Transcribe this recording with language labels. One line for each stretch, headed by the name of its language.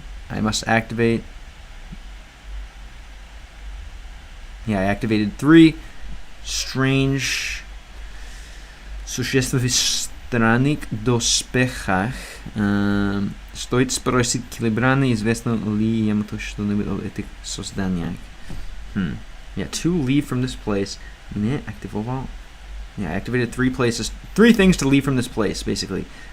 English: I must activate. Yeah, I activated 3 strange
Russian: существ в странных доспехах. Стоит спросить Килибрана, известно ли ему что-нибудь об этих созданиях.
English: Yeah, to leave from this place.
Russian: Не активировал.
English: Yeah, I activated 3 places. 3 things to leave from this place, basically.